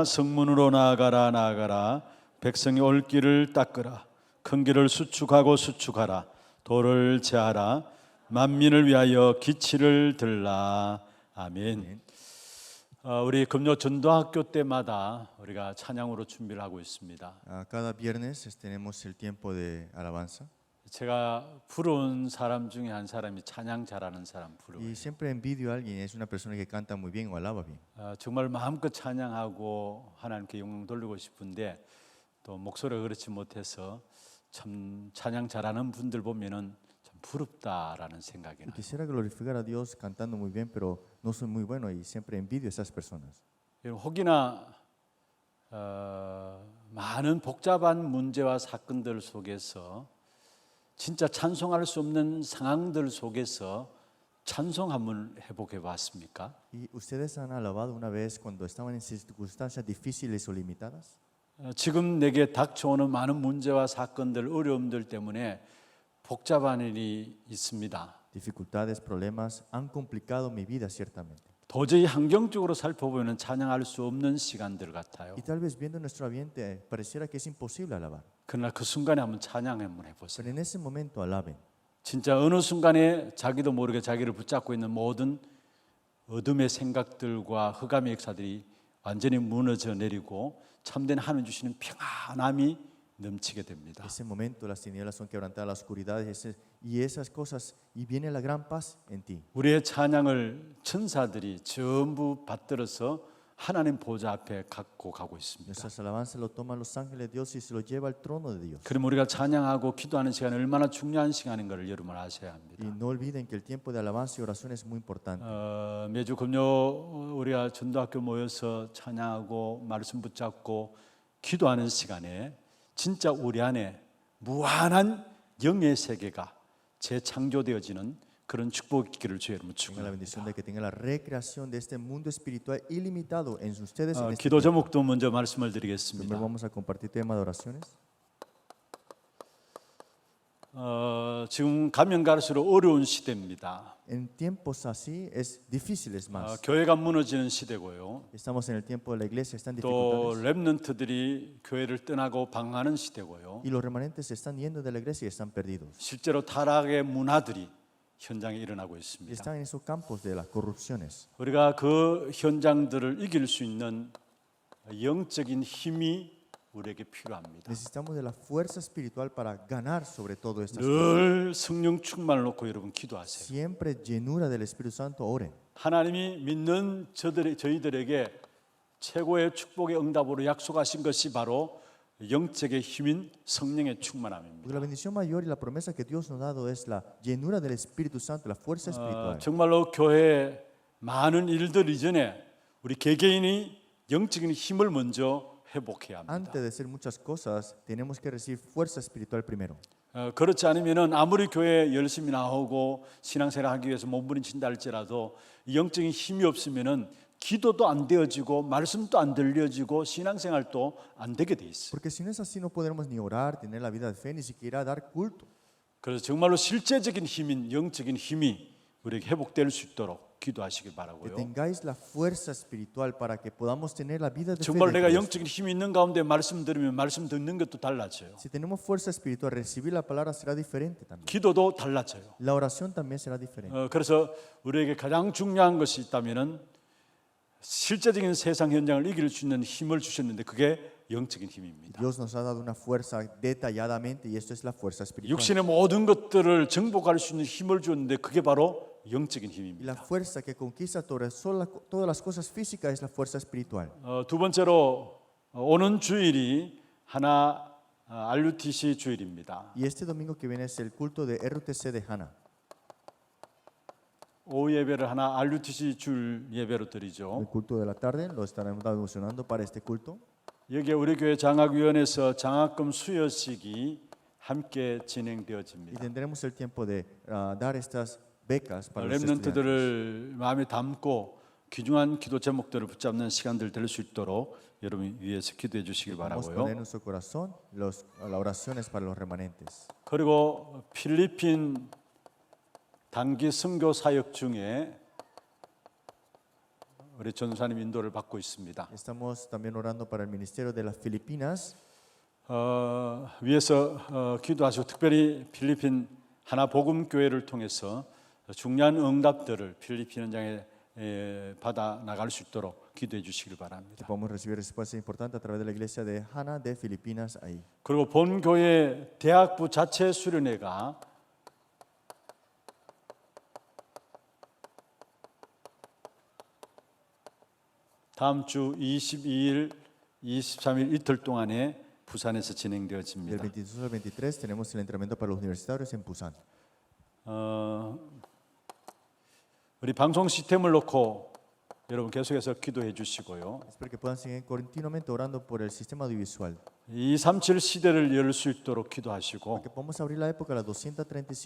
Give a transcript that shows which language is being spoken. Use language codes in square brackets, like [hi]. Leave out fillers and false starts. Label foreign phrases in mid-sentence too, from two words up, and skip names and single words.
[ko] 성문으로 나아가라 나아가라, 백성이 올 길을 닦으라, 큰 길을 수축하고 수축하라, 돌을 제하라, 만민을 위하여 기치를 들라. 아멘. 우리 금요 전도학교 때마다 우리가 찬양으로 준비를 하고 있습니다. [es] Cada viernes tenemos el tiempo de alabanza. [ko] 제가 부른 사람 중에 한 사람이 찬양 잘하는 사람 부르고, [es] Y siempre envidio a alguien, es una persona que canta muy bien o alaba bien. [ko] 정말 마음껏 찬양하고 하나님께 영광 돌리고 싶은데 또 목소리가 그렇지 못해서 참 찬양 잘하는 분들 보면은 참 부럽다라는 생각이 나요. [es] Quisiera glorificar a Dios cantando muy bien, pero no soy muy bueno y siempre envidio a esas personas. [ko] 혹이나 많은 복잡한 문제와 사건들 속에서 진짜 찬송할 수 없는 상황들 속에서 찬송 한번 해보게 봤습니까? [es] ¿Y ustedes han alabado una vez cuando estaban en circunstancias difíciles o limitadas? [ko] 지금 내게 닥쳐오는 많은 문제와 사건들, 어려움들 때문에 복잡한 일이 있습니다. [es] Dificultades, problemas han complicado mi vida ciertamente. [ko] 도저히 환경적으로 살펴보면 찬양할 수 없는 시간들 같아요. [es] Y tal vez viendo nuestro ambiente pareciera que es imposible alabar. [ko] 그러나 그 순간에 한번 찬양 한번 [es] Pero [ko] 해보세요. [es] en ese momento alaben. [ko] 진짜 어느 순간에 자기도 모르게 자기를 붙잡고 있는 모든 어둠의 생각들과 흑암의 역사들이 완전히 무너져 내리고 참된 하나님 주시는 평안함이 넘치게 됩니다. [es] Ese momento las tinieblas son quebrantadas, la oscuridad y esas cosas, y viene la gran paz en ti. [ko] 우리의 찬양을 천사들이 전부 받들어서 하나님 보좌 앞에 갖고 가고 있습니다. [es] Nuestras alabanzas lo toman los ángeles de Dios y se lo lleva al trono de Dios. [ko] 그럼 우리가 찬양하고 기도하는 시간이 얼마나 중요한 시간인 것을 여러분 아셔야 합니다. [es] Y no olviden que el tiempo de alabanza y oración es muy importante. [ko] 매주 금요 우리가 전도학교 모여서 찬양하고 말씀 붙잡고 기도하는 시간에 진짜 우리 안에 무한한 영의 세계가 재창조되어지는 그런 축복이 있기를 주의 이름으로 [es] Tenga la bendición [ko] 축원합니다. [es] de que tenga la recreación de este mundo espiritual ilimitado en ustedes. En este [ko] 기도 [es] tiempo. [ko] 제목도 먼저 말씀을 [es] Primero [ko] 드리겠습니다. [es] vamos a compartir tema de oraciones. [ko] 지금 가면 갈수록 어려운 시대입니다. [es] En tiempos así es difíciles más. [ko] 교회가 무너지는 시대고요. [es] Estamos en el tiempo de la iglesia, están [ko] 또 [es] dificultades. [ko] 렘넌트들이 교회를 떠나고 방황하는 시대고요. [es] Y los remanentes se están yendo de la iglesia y están perdidos. [ko] 실제로 타락의 문화들이 현장에 일어나고 [es] Y [ko] 있습니다. [es] están en esos campos de las corrupciones. [ko] 우리가 그 현장들을 이길 수 있는 영적인 힘이 우리에게 필요합니다. [es] Necesitamos de la fuerza espiritual para ganar sobre todo estas cosas. [ko] 늘 성령 충만을 놓고 여러분 기도하세요. [es] Siempre llenura del Espíritu Santo, oren. [ko] 하나님이 믿는 저희들에게 최고의 축복의 응답으로 약속하신 것이 바로 영적의 힘인 성령의 충만함입니다. [es] Porque la bendición mayor y la promesa que Dios nos ha dado es la llenura del Espíritu Santo, la fuerza espiritual. [ko] 정말로 교회에 많은 일들 이전에 우리 개개인이 영적인 힘을 먼저 회복해야 합니다. [es] Antes de hacer muchas cosas, tenemos que recibir fuerza espiritual primero. [ko] 그렇지 않으면은 아무리 교회에 열심히 나오고 신앙생활 하기 위해서 몸부림친다 할지라도 영적인 힘이 없으면은 기도도 안 되어지고 말씀도 안 들려지고 신앙생활도 안 되게 돼 있어요. [es] Porque si no es así, no podremos ni orar, tener la vida de fe, ni siquiera dar culto. [ko] 그래서 정말로 실제적인 힘인 영적인 힘이 우리에게 회복될 수 있도록 기도하시길 [es] Que [ko] 바라고요. [es] tengáis la fuerza espiritual para que podamos tener la vida de fe. [ko] 정말 [es] de [ko] 내가 [es] Cristo. [ko] 영적인 힘이 있는 가운데 말씀 들으면 말씀 듣는 것도 달라져요. [es] Si tenemos fuerza espiritual, recibir la palabra será diferente también. [ko] 기도도 달라져요. [es] La oración también será diferente. [ko] 그래서 우리에게 가장 중요한 것이 있다면은 실제적인 세상 현장을 이길 수 있는 힘을 주셨는데 그게 영적인 힘입니다. [es] Dios nos ha dado una fuerza detalladamente y esto es la fuerza espiritual. [ko] 육신의 모든 것들을 정복할 수 있는 힘을 주었는데 그게 바로 영적인 [es] Y [ko] 힘입니다. [es] la fuerza que conquista todas las cosas físicas es la fuerza espiritual. [ko] 두 번째로 오는 주일이 하나 RUTC 주일입니다. [es] Y este domingo que viene es el culto de RUTC de Hana. [ko] 오후 예배를 하나 RUTC 주일 예배로 드리죠. [es] El culto de la tarde lo estaremos devocionando para este culto. [ko] 여기에 우리 교회 장학위원회에서 장학금 수여식이 함께 [es] Y [ko] 진행되어집니다. [es] tendremos el tiempo de dar estas becas para los estudiantes. [ko] 렘넌트들을 마음에 담고 귀중한 기도 제목들을 붙잡는 시간들 될 수 있도록 여러분 위해서 기도해 주시길 [es] Vamos a poner en [ko] 바라고요. [es] nuestro corazón las oraciones para los remanentes. [ko] 그리고 필리핀 단기 선교 사역 중에 우리 전사님 인도를 받고 있습니다. [es] Estamos también orando para el ministerio de las Filipinas. [ko] 위에서 기도하시고 특별히 필리핀 하나 복음 교회를 통해서 중요한 응답들을 필리핀 현장에 받아 나갈 수 있도록 기도해 주시길 [es] Que [ko] 바랍니다. [es] podamos recibir respuesta importante a través de la iglesia de Hana de Filipinas ahí. [ko] 그리고 본 교회 대학부 자체 수련회가 다음 주 22일, 23일 이틀 동안에 부산에서 [es] Del [ko] 진행되어집니다. [es] 22 al 23 tenemos el entrenamiento para los universitarios en Busan. [ko] 우리 방송 시스템을 놓고 여러분 계속해서 기도해 주시고요. [es] Espero que puedan seguir continuamente orando por el sistema audiovisual. [ko] 237 시대를 열 수 있도록 기도하시고 [es] Que podamos abrir la época de la 237.